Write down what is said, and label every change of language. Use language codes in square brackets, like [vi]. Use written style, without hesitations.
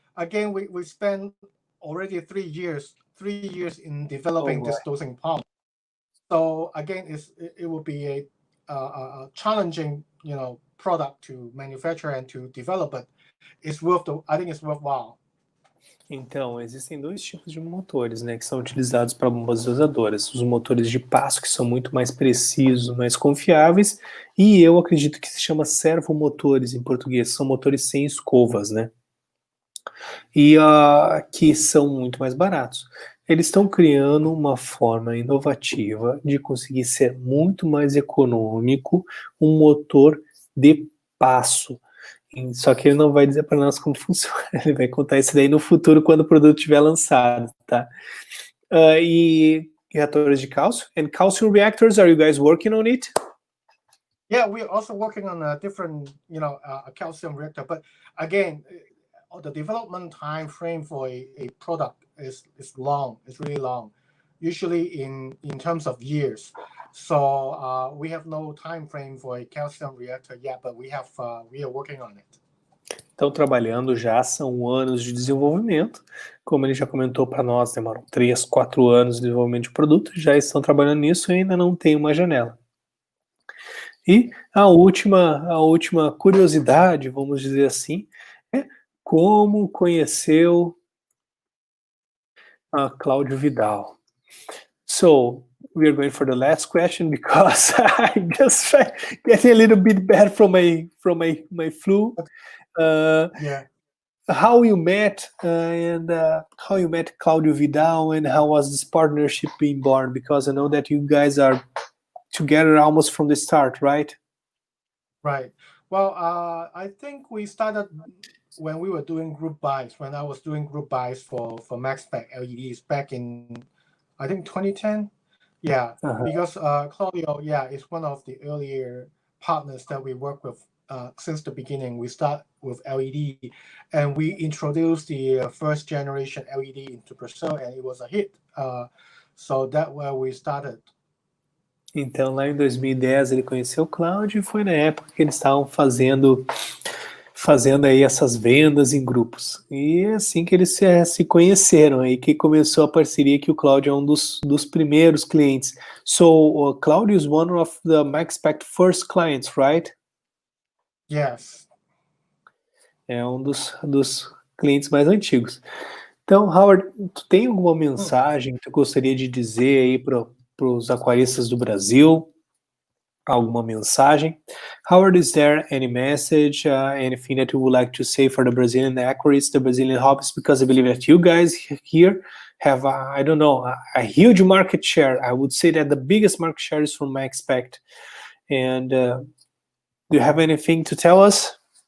[en] Again, we spent already 3 years in developing this dosing pump. So again, it will be a challenging product to manufacture and to develop, but I think it's worthwhile. [pt] Então, existem dois tipos de motores, né, que são utilizados para bombas dosadoras. Os motores de passo, que são muito mais precisos, mais confiáveis, e eu acredito que se chama servomotores em português, são motores sem escovas, né? E que são muito mais baratos. Eles estão criando uma forma inovativa de conseguir ser muito mais econômico um motor de passo. Só que ele não vai dizer para nós como funciona, ele vai contar isso daí no futuro quando o produto estiver lançado, tá? E reatores de cálcio. [en] And calcium reactors, are you guys working on it? Yeah, we're also working on a different, a calcium reactor. But again, the development time frame for a product is long. It's really long, usually in terms of years. So we have no time frame for a calcium reactor yet, but we are working on it. [pt] Estão trabalhando já, são anos de desenvolvimento. Como ele já comentou para nós, demoram 3, 4 anos de desenvolvimento de produto, já estão trabalhando nisso e ainda não tem uma janela. E a última curiosidade, vamos dizer assim, é como conheceu a Cláudio Vidal. [en] So, we are going for the last question because I'm just getting a little bit bad from my flu. How you met and how you met Cláudio Vidal and how was this partnership being born? Because I know that you guys are together almost from the start, right? Right. Well, I think we started when we were doing group buys, when I was doing group buys for Maxspect LEDs back in, I think 2010. Yeah, because Claudio, is one of the earlier partners that we work with since the beginning. We start with LED, and we introduced the first generation LED into Brazil, and it was a hit. So that's where we started. [pt] Então, lá em 2010, ele conheceu o Cláudio e foi na época que eles estavam fazendo aí essas vendas em grupos. E é assim que eles se conheceram, aí que começou a parceria, que o Cláudio é um dos primeiros clientes. [en] So, Cláudio is one of the Maxspect first clients, right? Yes. [pt] É um dos clientes mais antigos. Então, Howard, tu tem alguma mensagem que tu gostaria de dizer aí para os aquaristas do Brasil? Alguma mensagem? [en] Howard, is there any message, anything that you would like to say for the Brazilian aquarists, the Brazilian hobbyists? Because I believe that you guys here have, I don't know, a huge market share. I would say that the biggest market share is from Maxspect. And do you have anything to tell us?